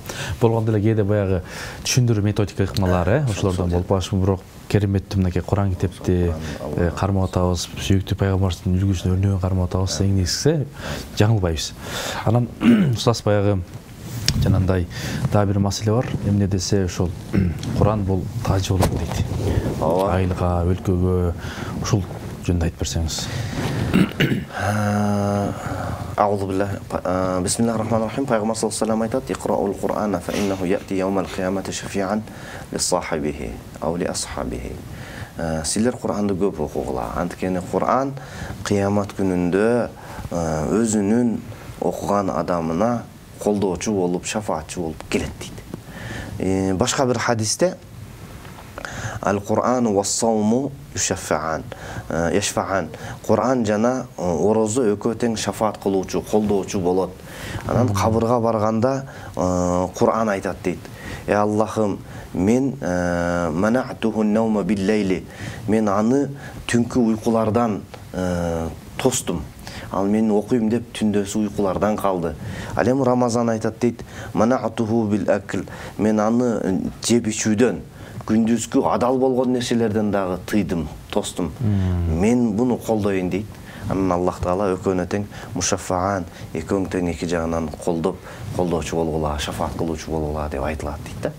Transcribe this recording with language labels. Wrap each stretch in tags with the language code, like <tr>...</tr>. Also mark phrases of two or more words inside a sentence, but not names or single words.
<ky>Болгондо эле кээде баягы түшүндүрүү методика ыкмалар, ошолордон болуп калышы, бирок кереметтүү мынакей Куран китепти кармап атабыз, сүйүктүү пайгамбарыбыздын үлгүсүнө өрнөгөн кармап атабыз, эң негизгиси жаңылбайбыз. Анан устаз баягы жанандай дагы бир маселе бар. Эмне десе ошол Куран бул тажы болот дейт. Айылга, өлкөгө ушул жөнүндө айтып берсеңиз.</ky> <ar>بسم الله الرحمن الرحيم. Пайгамбар صلى الله عليه وسلم айтат: "اقرؤوا القرآن فإنه يأتي يوم القيامة شفيعا لصاحبه أو لأصحابه."</ar> <ky>Силер Кур'анды көп окугула. Анткени Кур'ан кыямат күнүндө өзүнүн окуган адамына колдоочу болуп, шафаатчы болуп келет дейт. Башка бир хадисте</ky> <ar>القرآن والصوم يشفعان.</ar> <ky>Qur'an жана орозо экөө тең шафаат кылуучу, колдоочу болот. Анан кабырга барганда Qur'an айтат дейт. Аллахым, мен</ky> <ar>منعته النوم بالليل.</ar> <ky>Мен аны түнкү уйкулардан тостум. Ал мен окуйм деп түндөсү уйкулардан калды. Ал эми Рамазан айтат дейт,</ky> <ar>منعته بالأكل.</ar> <ky>Мен аны жеп ичүүдөн, күндүзгү адал болгон нерселерден дагы тыйдым, тостум. Мен буну колдойн дейт. Анан Аллах Таала экөөнө тең мушаффаан, экөөң тең эки жагынан колдоочу болгула, шафаат кылуучу болгула деп айтылат дейт да.</ky>